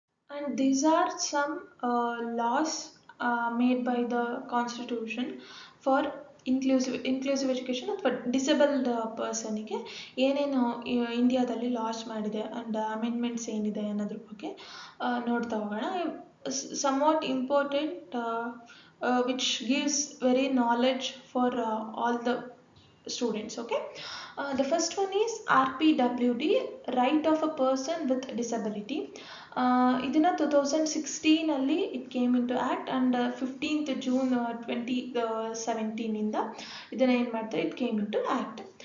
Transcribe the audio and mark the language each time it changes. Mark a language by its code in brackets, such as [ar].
[en] And these are some laws made by the constitution for inclusive education [kn] ಅಥವಾ disabled ಪರ್ಸನಿಗೆ ಏನೇನು ಇಂಡಿಯಾದಲ್ಲಿ launch ಮಾಡಿದೆ and amendments ಏನಿದೆ ಅನ್ನೋದ್ರ ಬಗ್ಗೆ ನೋಡ್ತಾ ಹೋಗೋಣ. [en] somewhat important which gives very knowledge for all the students. Okay, The first one is RPWD, Right of a Person with Disability. ಇದನ್ನು 2016 it came into act and 15th June 2017 [kn] ಇದನ್ನು ಏನು ಮಾಡ್ತಾರೆ, [en] It came into act.